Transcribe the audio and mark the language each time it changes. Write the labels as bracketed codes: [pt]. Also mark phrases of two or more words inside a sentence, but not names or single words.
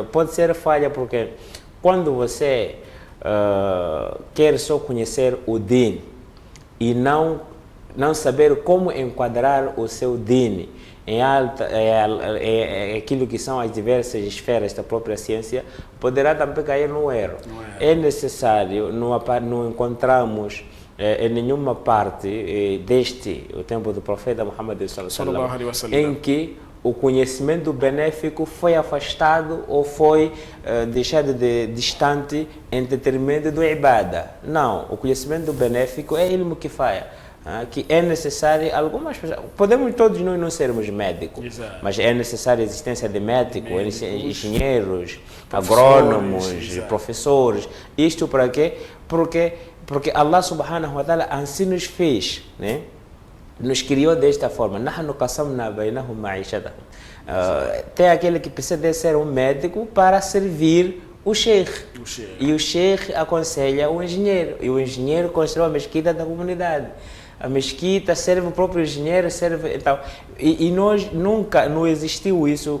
[pt] Pode ser falha porque quando você quer só conhecer o DIN e não saber como enquadrar o seu DIN em aquilo que são as diversas esferas da própria ciência, poderá também cair no erro. É necessário, não encontramos em nenhuma parte o tempo do profeta Muhammad [ar] صلى الله عليه وسلم, [pt] em que o conhecimento benéfico foi afastado ou foi deixado distante em detrimento do ibada. Não, o conhecimento benéfico é [ar] علم كفاية, [pt] que é necessário algumas pessoas. Podemos todos nós não sermos médicos, mas é necessária a existência de médicos, engenheiros, agrônomos, professores. Isto para quê? Porque [ar] الله سبحانه وتعالى [pt] assim nos fez, né? Nos criou desta forma. [ar] نحن قسمنا بينهم معيشتهم. [pt] Tem aquele que precisa de ser um médico para servir o sheikh. E o sheikh aconselha o engenheiro. E o engenheiro constrói a mesquita da comunidade. A mesquita serve o próprio engenheiro, serve. Então, e nós nunca, não existiu isso.